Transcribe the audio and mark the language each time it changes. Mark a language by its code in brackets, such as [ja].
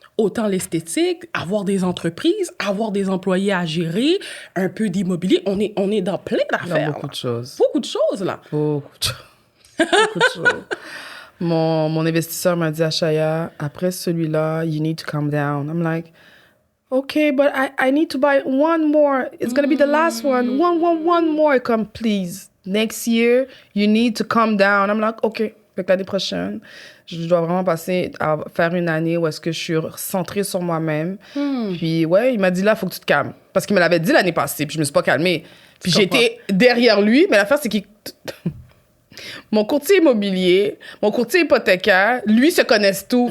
[fr] Autant l'esthétique, avoir des entreprises, avoir des employés à gérer, un peu d'immobilier. On est dans plein d'affaires. Beaucoup de choses. Beaucoup de choses, là. Beaucoup de choses. Mon investisseur m'a dit, Ashaya, après celui-là, [en] you need to calm down. I'm like, okay, but I need to buy one more. It's going to be the last one. One more. Come, please. Next year, you need to calm down. I'm like, okay. [fr] Fait l'année prochaine, je dois vraiment passer à faire une année où est-ce que je suis centrée sur moi-même. Puis, il m'a dit, là, il faut que tu te calmes. Parce qu'il me l'avait dit l'année passée, puis je me suis pas calmée. Puis j'étais derrière lui, mais l'affaire, c'est qu'il... Mon courtier immobilier, mon courtier hypothécaire, lui, se connaissent tous.